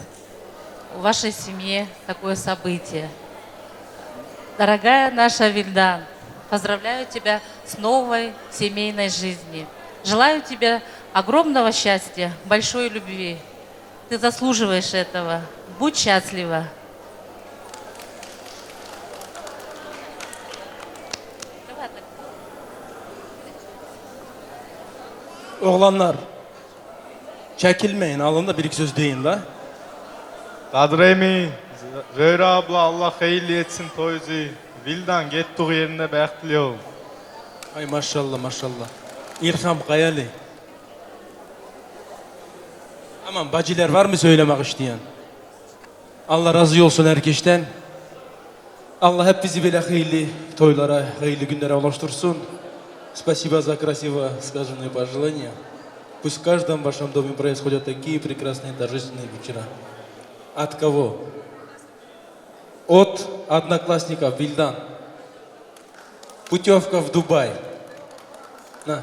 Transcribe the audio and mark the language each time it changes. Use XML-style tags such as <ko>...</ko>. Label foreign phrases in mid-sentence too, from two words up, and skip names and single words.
<ru>В вашей семье такое событие. Дорогая наша Вильдан, поздравляю тебя с новой семейной жизнью. Желаю тебе огромного счастья, большой любви. Ты заслуживаешь этого. Будь счастлива.</ru> <tr>Oğlanlar, çekilmeyin, alın da bir iki söz deyin la. Kadir emi, Zöhra abla Allah hayırlı etsin toyuzu. Vildan gettiği yerine bekliyor. Ay maşallah maşallah. İlham Kayali. Aman bacılar var mı söylemek isteyen? Allah razı olsun herkesten. Allah hep bizi böyle hayırlı toylara, hayırlı günlere ulaştırsın.</tr> <ru>Спасибо за красиво сказанные пожелания. Пусть в каждом вашем доме происходят такие прекрасные торжественные вечера. От кого? От одноклассников Вильдан. Путевка в Дубай. На.</ru>